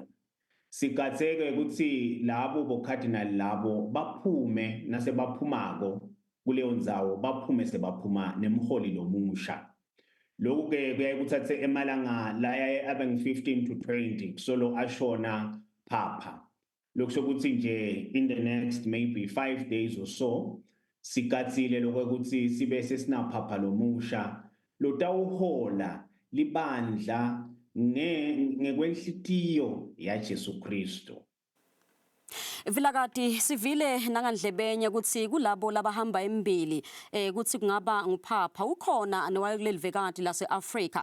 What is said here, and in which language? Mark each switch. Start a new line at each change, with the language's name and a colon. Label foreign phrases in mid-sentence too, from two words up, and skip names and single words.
Swati: Sikatheke ukuthi labo bo cardinal labo baphume nasebaphumako kuleyo ndzawo baphume sebaphuma nemholi lomusha. Lokhu ke kuyaye kuthathe emalanga laya abe ngu15 to 20 solo ashona papa. Lokusho ukuthi nje
English: in the next maybe 5 days or so
Swati: sikathile lokuthi sibe sesina papa lomusha lotawuhola libandla ngekwenhlitiyo yaJesu Kristu. Vilakati sivile nangandlebenye ukuthi kulabo labahamba embili ukuthi kungaba nguphapha ukhona nowaye kuleli vekati lase-Afrika.